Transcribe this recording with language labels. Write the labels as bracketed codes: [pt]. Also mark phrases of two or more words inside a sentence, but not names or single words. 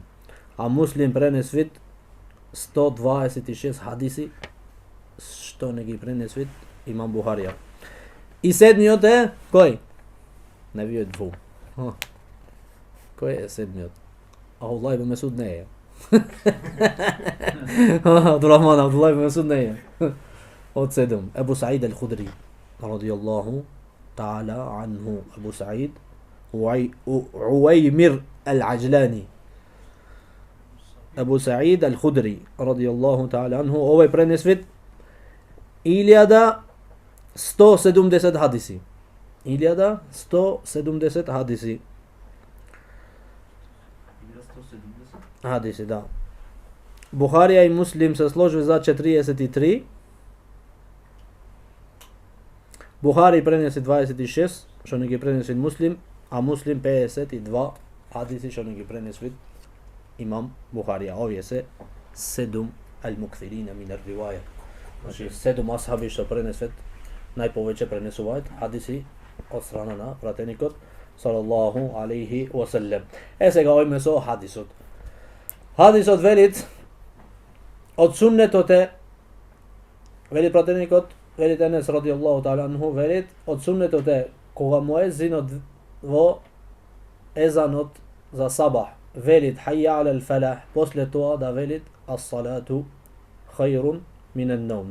[mk] А Муслим пренесвит 126 хадиси, што не ги пренесвит имам Бухарија. И седмиот е кој? Не ви е дву. Кој е седмиот? Абдуллах ибн Месуд не е. Абдуллах ибн Месуд не е. Од 7. Ебу Саид ал-Худри [ar] رضي الله تعالى عنه. [mk] Ебу Саид Уаймир ал-Аџлани. Ебу Саид ал-Худри [ar] رضي الله تعالى عنه. [mk] Овој пренесвит 1170 хадиси. 1170 хадиси. Хадиси, да. Бухарија и Муслим се сложи за 43. Бухари пренеси 26, што не ги пренеси Муслим, а Муслим 52 хадиси, што не ги пренеси имам Бухарија. Овие се 7 [ar] المكثرين من الرواية. [mk] Значи 7 асхаби што пренесват најповеќе пренесуваат хадиси од страна на пратеникот [ar] صلى الله عليه وسلم. [mk] Сега ојме со хадисот. Хадисот велит од суннетот е, велит пратеникот, велит Енес [ar] رضي الله تعالى عنه, [mk] велит од суннетот е кога муезинот во езанот за сабах велит [ar] حي على الفلاح, [mk] после тоа да велит [ar] الصلاة خير من النوم.